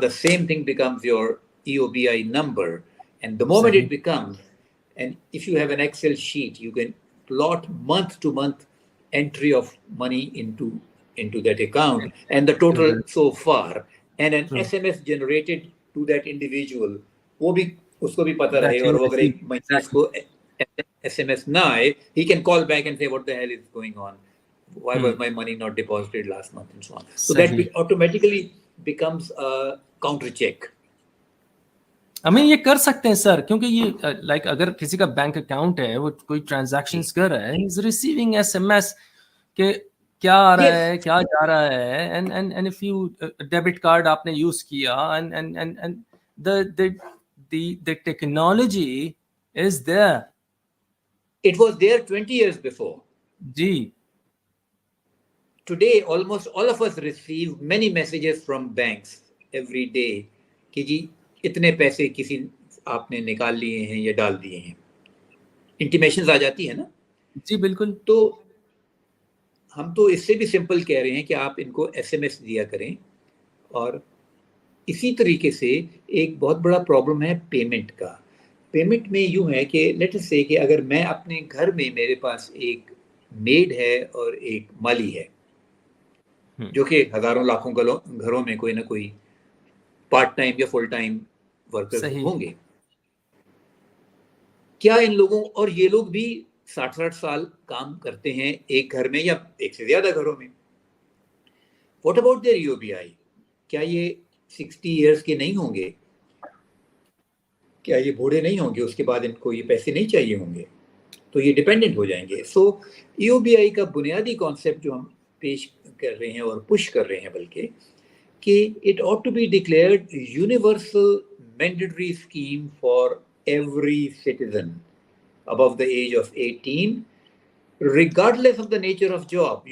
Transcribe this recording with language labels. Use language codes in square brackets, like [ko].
[en] The same thing becomes your EOBI number. And the moment it becomes, and if you have an Excel sheet, you can plot month to month entry of money into that account and the total so far, and an SMS generated to that individual. [ur] وہ بھی اس کو بھی پتہ رہے, اور وہ اگر ایک مہینے اس کو SMS نہ آئے, [en] he can call back and say what the hell is going on, why was my money not deposited last month and so on. So that automatically becomes a counter check. [ur] ہمیں یہ کر سکتے ہیں سر, کیونکہ یہ like اگر کسی کا بینک اکاؤنٹ ہے, وہ کوئی ٹرانزیکشنز کر رہا ہے, [en] is receiving SMS [ur] کہ کیا آ رہا ہے, کیا جا رہا ہے, [en] and if you [ur] debit card آپ نے یوز کیا, [en] and the technology is there. It was there 20 years before. [ur] Ji. [en] Today almost all of us receive many messages from banks every day [ur] کہ جی اتنے پیسے کسی آپ نے نکال لیے ہیں یا ڈال دیے ہیں, انٹیمیشنز آ جاتی ہے نا. جی بالکل. تو ہم تو اس سے بھی سمپل کہہ رہے ہیں کہ آپ ان کو SMS دیا کریں. اور اسی طریقے سے ایک بہت بڑا پرابلم ہے پیمنٹ کا. پیمنٹ میں یوں ہے کہ لیٹ اس سے کہ اگر میں اپنے گھر میں میرے پاس ایک میڈ ہے اور ایک مالی ہے جو کہ ہزاروں لاکھوں گھروں میں کوئی نہ کوئی پارٹ ٹائم یا فل ٹائم ورکرز صحیح. ہوں گے. کیا ان لوگوں، اور یہ لوگ بھی 60 سال کام کرتے ہیں ایک گھر میں یا ایک سے زیادہ گھروں میں. [en] What about there EOBI؟ [ur] کیا یہ 60 ایئرس کے نہیں ہوں گے؟ کیا یہ بوڑھے نہیں ہوں گے؟ اس کے بعد ان کو یہ پیسے نہیں چاہیے ہوں گے؟ تو یہ ڈیپینڈنٹ ہو جائیں گے. سو EOBI کا بنیادی کانسیپٹ جو ہم پیش کر رہے ہیں اور پش کر رہے ہیں بلکہ کہ [en] It ought to be declared universal mandatory scheme for every citizen above the age of 18, regardless of the nature of job.